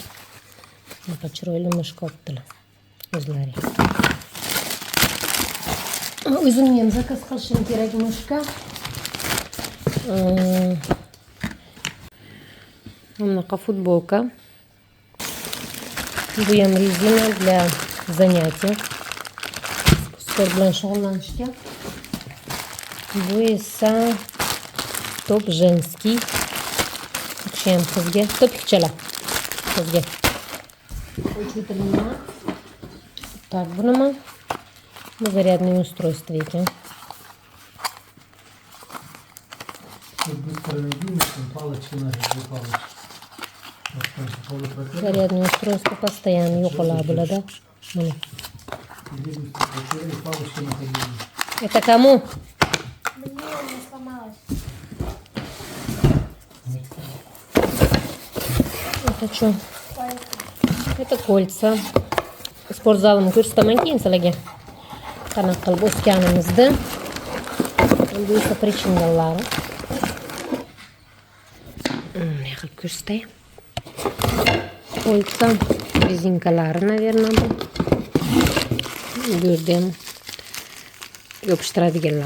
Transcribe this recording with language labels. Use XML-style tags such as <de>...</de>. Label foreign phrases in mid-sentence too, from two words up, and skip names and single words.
<uz>Bunaqa chiroyli mishka olibdilar. O'zlari. O'zimga ham zakaz qilishim kerak mishka. Bunaqa futbolka. Bu ham rezina</uz> <ru>для занятий.</ru> <uz>Sport bilan shug'ullanishga. Bu esa</uz> <ru>top женский.</ru> <uz>Ham qizga, topikchalar. Qizga. Так, bu nima? Bu</uz> <ru>зарядное устройство</ru> <uz>ekan.</uz> <ru>Зарядное устройство постоянно</ru> <uz>yo'qoladi bo'ladi. Mana.</uz> <ru>Это кому? Мне не сломалось. Это что? Это кольца.</ru> <uz>Спортзалымni ko'rsataman keyin sizlarga. Qanaqa qilib o'sganimizni. Bu esa prichingalari. Ne qilib ko'rsatay? Kольца, rezinkalari, наверное, bu. Bu yerda ham yopishtiradiganlar.</uz>